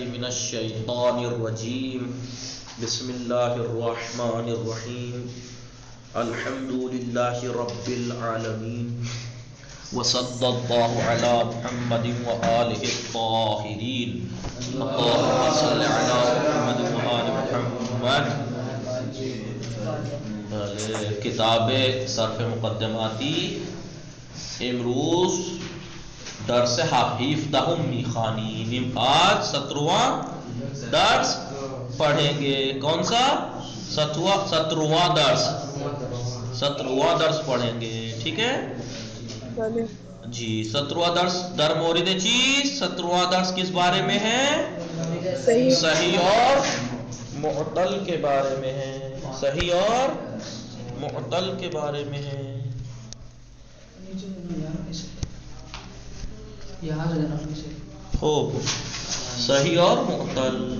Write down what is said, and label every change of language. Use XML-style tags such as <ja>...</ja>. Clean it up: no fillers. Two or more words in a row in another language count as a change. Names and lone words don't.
<ar>من الشیطان الرجیم بسم اللہ الرحمن الرحیم الحمد للہ رب العالمین وصلی اللہ علی محمد وآلہ الطاہرین اللہم صل علی محمد وآل محمد.</ar> <fa>کتاب صرف مقدماتی امروز درس حفظہم میخانین.</fa> <ur>آج 17واں درس پڑھیں گے. کون سا 17واں درس؟ 17واں درس پڑھیں گے. ٹھیک ہے جی. 17واں درس</ur> <fa>در مورد چیز.</fa> <ur>17واں درس کس بارے میں ہے؟ صحیح اور معتل کے بارے میں ہے. صحیح اور معتل کے بارے میں ہے. خوب صحیح اور معتل.</ur>